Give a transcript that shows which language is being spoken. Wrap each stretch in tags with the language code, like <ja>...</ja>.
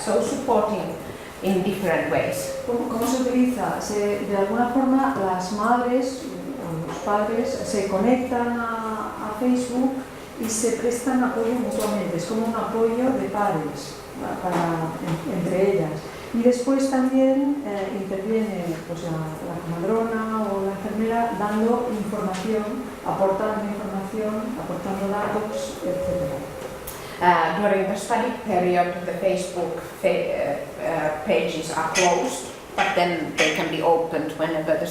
<en>So supporting in different ways.</en> <es>¿Cómo se utiliza? De alguna forma las madres o los padres se conectan a Facebook y se prestan apoyo mutuamente, es como un apoyo de padres entre ellas. Y después también interviene pues, la comadrona o la enfermera dando información, aportando información, aportando datos, etc.</es> <en>During the study period, the Facebook pages are closed, but then they can be opened whenever the</en>